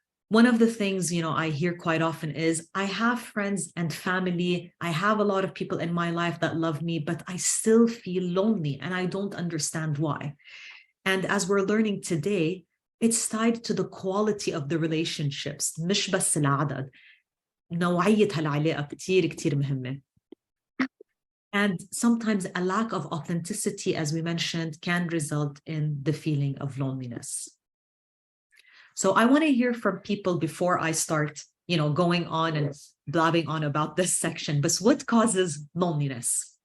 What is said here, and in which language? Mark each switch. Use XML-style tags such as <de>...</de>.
<en>One of the things, I hear quite often is I have friends and family. I have a lot of people in my life that love me, but I still feel lonely and I don't understand why. And as we're learning today, it's tied to the quality of the relationships.</en> <ar>مش بس العدد. نوعية هالعلاقة كتير مهمة.</ar> <en>And sometimes a lack of authenticity, as we mentioned, can result in the feeling of loneliness. So I want to hear from people before I start, going on and blabbing on about this section. But what causes loneliness?</en>